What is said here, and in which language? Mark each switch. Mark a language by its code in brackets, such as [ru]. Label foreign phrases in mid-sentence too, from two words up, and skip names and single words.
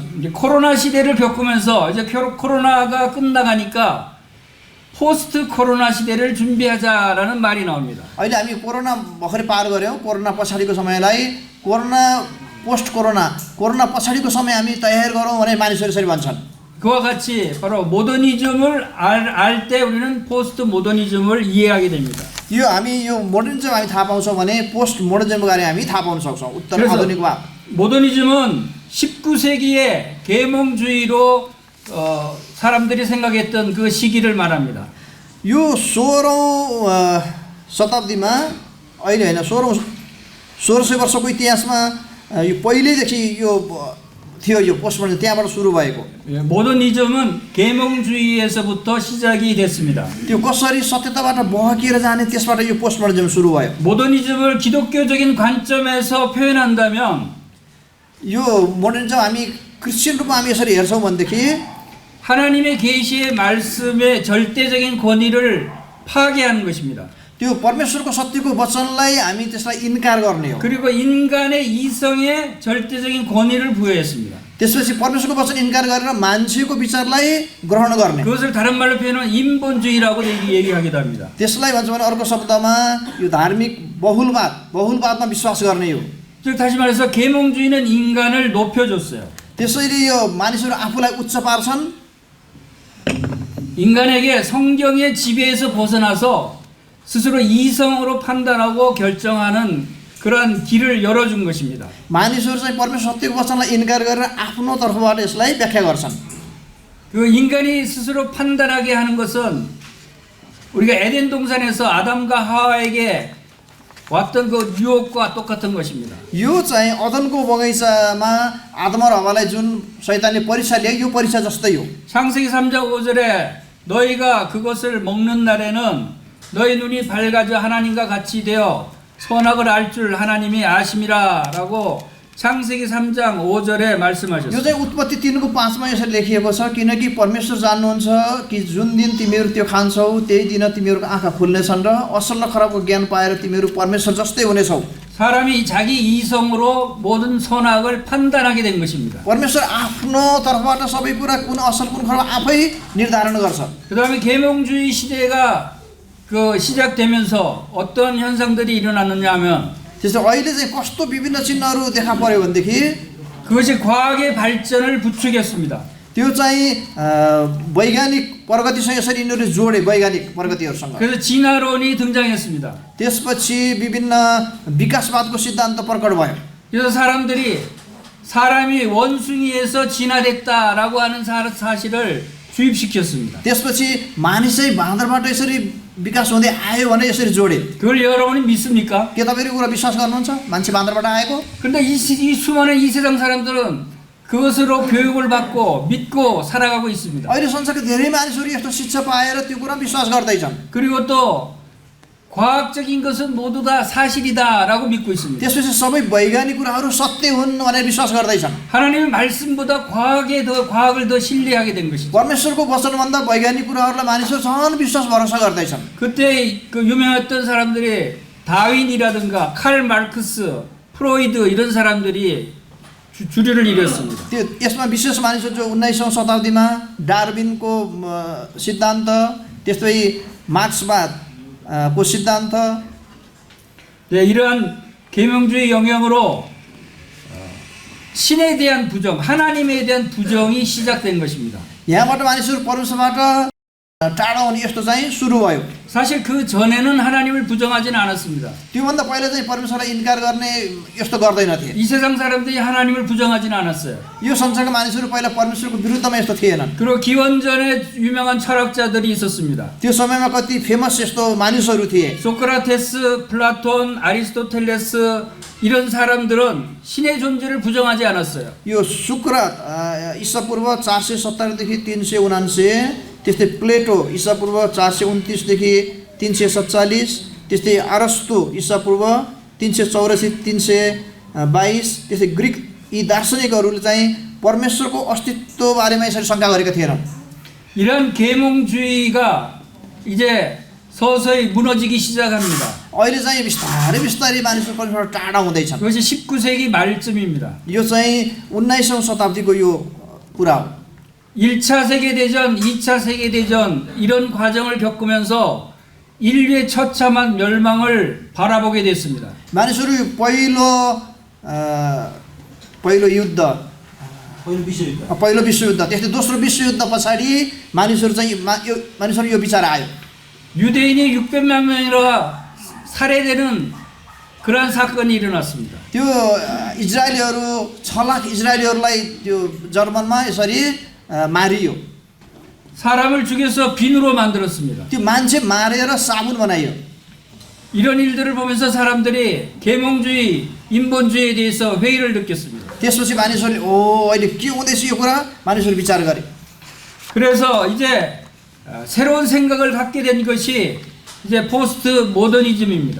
[ko] 이제 코로나 시대를 겪으면서 이제 코로나가 끝나가니까 포스트 코로나 시대를 준비하자라는 말이 나옵니다. [ne] अहिले हामी कोरोना भर्खरै पार गऱ्यौँ कोरोना पछाडिको समयलाई कोरोना पछाडिको समय हामी तयार गरौँ भने मानिसहरू यसरी भन्छन् [ko] 그와 같이 바로 모더니즘을 알 때 우리는 포스트 모더니즘을 이해하게 됩니다. [ne] यो हामी यो मोडर्निजम हामी थाहा पाउँछौँ भने पोस्ट मोडर्निजमको बारे हामी थाहा पाउन सक्छौँ उत्तर आधुनिकवाद [ko] 모더니즘은 19세기의 계몽주의로 사람들이 생각했던 그 시기를 말합니다. [ne] यो 16औं शताब्दीमा अहिले होइन 1600 वर्षको इतिहासमा यो पहिल्यैदेखि यो थियो यो पोस्ट मोडर्निजम त्यहाँबाट सुरु भएको [ko] 모더니즘은 계몽주의에서부터 시작이 됐습니다. [ne] त्यो कसरी सत्यताबाट बहकिएर जाने त्यसबाट यो पोस्ट मोडर्निजम सुरु भयो [ko] 모더니즘을 기독교적인 관점에서 표현한다면 [ne] यो मोडर्निजम हामी क्रिस्चियन रूपमा हामी यसरी हेर्छौँ भनेदेखि [ko] 하나님의 계시의 말씀의 절대적인 권위를 파괴하는 것입니다. [ne] त्यो परमेश्वरको सत्यको वचनलाई हामी त्यसलाई इन्कार गर्ने हो [ko] 그리고 인간의 이성에 절대적인 권위를 부여했습니다. [ne] त्यसपछि परमेश्वरको वचन इन्कार गरेर मान्छेको विचारलाई ग्रहण गर्ने [ko] 그것을 다른 말로 표현하면 인본주의라고 얘기하기도 합니다. [ne] त्यसलाई भन्छ भने अर्को शब्दमा यो धार्मिक बहुलवादमा विश्वास गर्ने हो [ko] 즉 다시 말해서 계몽주의는 인간을 높여줬어요. [ne] त्यसैले यो मानिसहरू आफूलाई उच्च पार्छन् [ko] 인간에게 성경의 지배에서 벗어나서 스스로 이성으로 판단하고 결정하는 그러한 길을 열어준 것입니다. [ne] मानिसहरू चाहिँ परमेश्वर सत्यको वचनलाई इन्कार गरेर आफ्नो तर्फबाट यसलाई व्याख्या गर्छन्। [ko] 그 인간이 스스로 판단하게 하는 것은 우리가 에덴 동산에서 아담과 하와에게 왔던 그 유혹과 똑같은 것입니다. [ne] यो चाहिँ अदनको बगैँचामा आदम र हव्वालाई जुन शैतानले परीक्षा ल्यायो यो परीक्षा जस्तै हो। [ko] 창세기 3장 5절에 너희가 그것을 먹는 날에는 너희 눈이 밝아져 하나님과 같이 되어 선악을 알 줄 하나님이 아심이라라고 창세기 3장 5절에 [ne] यो [ko] 말씀하셨습니다. [ne] चाहिँ उत्पत्ति 3को 5मा यसरी लेखिएको छ, किनकि परमेश्वर जान्नुहुन्छ कि जुन दिन तिमीहरू त्यो खान्छौ त्यही दिन तिमीहरूको आँखा खुल्नेछन् र असल र खराबको ज्ञान पाएर तिमीहरू परमेश्वर जस्तै हुनेछौ। [ko] 사람이 자기 이성으로 모든 선악을 판단하게 된 것입니다. [ne] परमेश्वर आफ्नो तर्फबाट सबै कुरा कुन असल कुन खराब आफै निर्धारण गर्छ। [ko] 그다음에 계몽주의 시대가 시작되면서 어떤 현상들이 일어났느냐 하면 [ne] त्यस्तो अहिले चाहिँ कस्तो विभिन्न चिन्हहरू देखा पर्यो भनेदेखि [ko] 그것이 과학의 발전을 부추겼습니다. [ne] त्यो चाहिँ वैज्ञानिक प्रगतिसँग यसरी यिनीहरूले जोडे वैज्ञानिक प्रगतिहरूसँग। [ko] 그래서 진화론이 등장했습니다. [ne] त्यसपछि विभिन्न विकासवादको सिद्धान्त प्रकट भयो। [ko] 그래서 사람이 원숭이에서 진화됐다라고 하는 사실을 주입시켰습니다. [ne] त्यसपछि मानिस चाहिँ बाँदरबाट यसरी विकास हुँदै आयो भने यसरी जोडे। [ko] 그걸 여러분이 믿습니까? [ne] के तपाईँहरू कुरा विश्वास गर्नुहुन्छ मान्छे बाँदरबाट आएको? [ko] 그런데 이 수많은 이 세상 사람들은 그것으로 교육을 받고 믿고 살아가고 있습니다. [ne] अहिले संसारका धेरै मानिसहरू यस्तो शिक्षा पाएर त्यो कुरा विश्वास गर्दैछन्। [ko] 그리고 또 과학적인 것은 모두 다 사실이다라고 믿고 있습니다. [ne] त्यसपछि सबै वैज्ञानिक कुराहरू सत्य हुन् भनेर विश्वास गर्दैछन्। [ko] 하나님의 말씀보다 과학을 더 신뢰하게 된 것이죠. [ne] परमेश्वरको वचनभन्दा वैज्ञानिक कुराहरूलाई मानिसहरू झन् विश्वास भरोसा गर्दैछन्। [ko] 그때 그 유명했던 사람들이 다윈이라든가 칼 마르크스, 프로이드 이런 사람들이 주류를 이뤘습니다. [ne] त्यो यसमा विशेष मानिसहरू जो 19औं शताब्दीमा डार्विनको सिद्धान्त, त्यस्तै मार्क्सवाद को सिद्धान्त, [ko] 네, 이러한 계명주의 영향으로 신에 대한 부정, 하나님에 대한 부정이 시작된 것입니다. [ne] यहाँबाट मानिसहरू परमेश्वरबाट टाढा हुने यस्तो चाहिँ सुरु भयो। [ko] 사실 그 전에는 하나님을 부정하지는 않았습니다. [ne] त्योभन्दा पहिला चाहिँ परमेश्वरलाई इन्कार गर्ने यस्तो गर्दैनथे। [ko] 이 세상 사람들이 하나님을 부정하지는 않았어요. [ne] यो संसारका मानिसहरू पहिला परमेश्वरको विरुद्धमा यस्तो थिएनन्। [ko] 그리고 기원전에 유명한 철학자들이 있었습니다. [ne] त्यो समयमा कति फेमस यस्तो मानिसहरू थिए। [ko] 소크라테스, 플라톤, 아리스토텔레스 이런 사람들은 신의 존재를 부정하지 않았어요. [ne] यो सुक्रात ईसापूर्व 470 देखि 379, त्यस्तै प्लेटो ईसापूर्व 429 देखि 347, त्यस्तै अरस्तु ईसापूर्व 384 322, त्यस्तै ग्रिक यी दार्शनिकहरूले चाहिँ परमेश्वरको अस्तित्व बारेमा यसरी शङ्का गरेका थिएनन्। [ko] 이런 계몽주의가 이제 서서히 무너지기 시작합니다. [ne] अहिले चाहिँ बिस्तारै बिस्तारै मानिसहरू परमेश्वरबाट टाढा हुँदैछन्। [ko] 그것이 19세기 말쯤입니다. [ne] यो चाहिँ 19औं शताब्दीको यो कुरा हो। [ko] 1차 세계대전, 2차 세계대전 이런 과정을 겪으면서 인류의 처참한 멸망을 바라보게 됐습니다. [ne] मानिसहरू यो पहिलो युद्ध, पहिलो विश्वयुद्ध, त्यस्तै दोस्रो विश्वयुद्ध पछाडि मानिसहरू यो विचार आयो। [ko] 유대인이 600만 명이라 살해되는 그러한 사건이 일어났습니다. [ne] त्यो इजरायलीहरू 6 लाख इजरायलीहरूलाई त्यो जर्मनमा यसरी मारियो। [ko] 사람을 죽여서 비누로 만들었습니다. [ne] त्यो मान्छे मारेर साबुन बनाइयो। [ko] 이런 일들을 보면서 사람들이 계몽주의, 인본주의에 대해서 회의를 느꼈습니다. [ne] त्यसपछि मानिसहरूले अहिले के हुँदैछ यो कुरा मानिसहरू विचार गरे। [ko] 그래서 이제 새로운 생각을 갖게 된 것이 이제 포스트 모더니즘입니다.